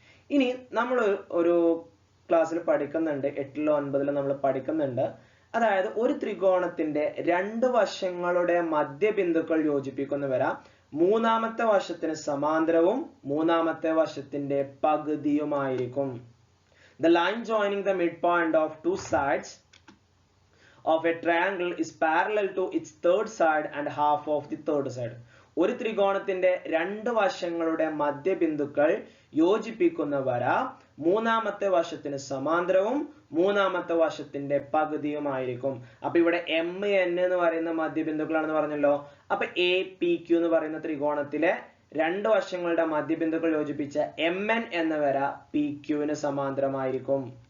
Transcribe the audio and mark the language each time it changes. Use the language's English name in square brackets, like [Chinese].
[Malayalam] ഇനി നമ്മൾ ഒരു ക്ലാസ്സിൽ പഠിക്കുന്നുണ്ട്, 8ലോ 9ലോ നമ്മൾ പഠിക്കുന്നുണ്ട്. അതായത് ഒരു ത്രികോണത്തിന്റെ 2 വശങ്ങളുടെ മധ്യബിന്ദുക്കൾ യോജിപ്പിക്കുന്ന വര മൂന്നാമത്തെ വശത്തിന് സമാന്തരവും മൂന്നാമത്തെ വശത്തിന്റെ പകുതിയുമായിരിക്കും. [English] The line joining the midpoint of 2 sides of a triangle is parallel to its third side and half of the third side. [Malayalam] ഒരു ത്രികോണത്തിന്റെ 2 വശങ്ങളുടെ മധ്യബിന്ദുക്കൾ യോജിപ്പിക്കുന്ന വര മൂന്നാമത്തെ വശത്തിന് സമാന്തരവും മൂന്നാമത്തെ വശത്തിന്റെ പകുതിയുമായിരിക്കും. അപ്പൊ ഇവിടെ എം എൻ എന്ന് പറയുന്ന മധ്യബിന്ദുക്കളാണെന്ന് പറഞ്ഞല്ലോ. അപ്പൊ എ പി ക്യൂ എന്ന് പറയുന്ന ത്രികോണത്തിലെ 2 വശങ്ങളുടെ മധ്യബിന്ദുക്കൾ യോജിപ്പിച്ച എം എൻ എന്ന വര പി ക്യൂവിന് സമാന്തരമായിരിക്കും.